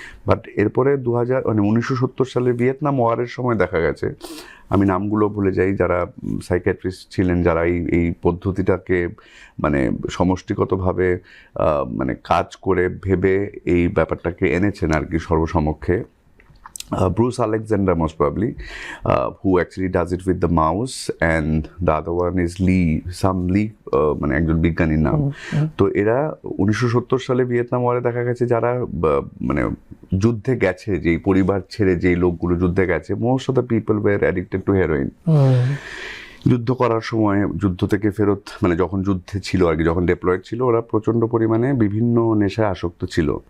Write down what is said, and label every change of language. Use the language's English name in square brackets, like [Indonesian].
[Bangla] But এরপরে 1970 সালের Vietnam ওয়ারের সময় দেখা গেছে, আমি নামগুলো ভুলে যাই, যারা সাইকিয়াট্রিস্ট ছিলেন যারা এই পদ্ধতিটাকে মানে সমষ্টিগতভাবে মানে কাজ করে ভেবে এই ব্যাপারটাকে এনেছেন আর কি সর্বসমক্ষে। [English] Bruce Alexander most probably, who actually does it with the mouse, and the other one is Lee [Bangla] মানে একজন বিজ্ঞানীর নাম। তো এরা 1970 সালে ভিয়েতনাম ওয়ারে দেখা গেছে যারা মানে যুদ্ধে গেছে, যেই পরিবার ছেড়ে যেই লোকগুলো যুদ্ধে গেছে, [English] Most of the people were addicted to heroin. [Bangla] যুদ্ধ করার সময় যুদ্ধ থেকে ফেরত মানে যখন যুদ্ধে ছিল আর কি, যখন ডেপ্লয়েড ছিল, ওরা প্রচন্ড পরিমাণে বিভিন্ন নেশায় আসক্ত ছিল।